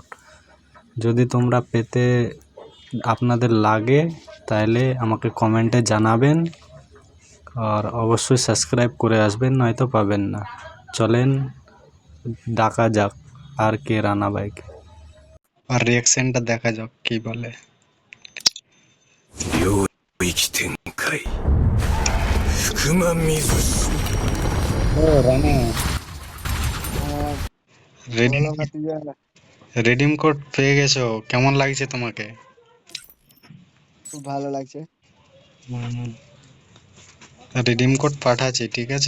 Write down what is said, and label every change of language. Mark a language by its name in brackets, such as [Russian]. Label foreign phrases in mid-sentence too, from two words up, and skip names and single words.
[Bangla] যদি তোমরা পেতে আপনাদের লাগে তাহলে আমাকে কমেন্টে জানাবেন, আর অবশ্যই সাবস্ক্রাইব করে আসবেন, নয়তো পাবেন না। চলেন ডাকা যাক আর কে রানা বাইক, আর রিয়াকশনটা দেখা যাক কি বলে। [Japanese] 領域展開福間水氏 [Bangla] ও রানা, রিডিম বলো ভাতিজা। [English] redeem code [Bangla] পেয়ে গেছো, কেমন লাগছে তোমাকে? খুব ভালো লাগছে। [English] redeem code [Bangla] পাঠাচ্ছি, ঠিক আছে?